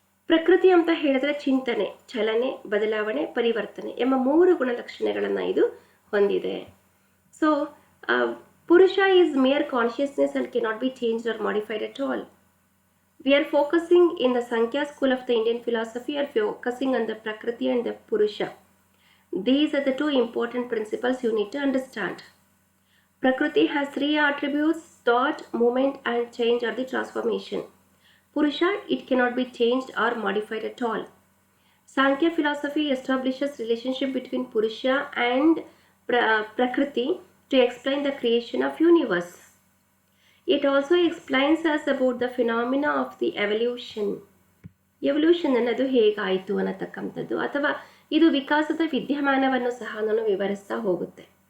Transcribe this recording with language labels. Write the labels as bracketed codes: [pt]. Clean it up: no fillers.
[kn] ಪ್ರಕೃತಿ ಅಂತ ಹೇಳಿದ್ರೆ ಚಿಂತನೆ, ಚಲನೆ, ಬದಲಾವಣೆ, ಪರಿವರ್ತನೆ ಎಂಬ 3 ಗುಣಲಕ್ಷಣಗಳನ್ನು ಇದು ಹೊಂದಿದೆ. [en] So Purusha is mere consciousness and cannot be changed or modified at all. We are focusing in the Sankhya school of the Indian philosophy are focusing on the Prakriti and the Purusha. These are the 2 important principles you need to understand. Prakriti has 3 attributes thought, movement, and change are the transformation. Purusha, it cannot be changed or modified at all. Sankhya philosophy establishes relationship between Purusha and Prakriti to explain the creation of universe. It also explains us about the phenomena of the evolution. [kn] Evolution ಅನ್ನೋದು ಹೇಗಾಯಿತು ಅನ್ನತಕ್ಕಂಥದ್ದು ಅಥವಾ ಇದು ವಿಕಾಸದ ವಿದ್ಯಮಾನವನ್ನು ಸಹ ನಾನು ವಿವರಿಸ್ತಾ ಹೋಗುತ್ತೆ.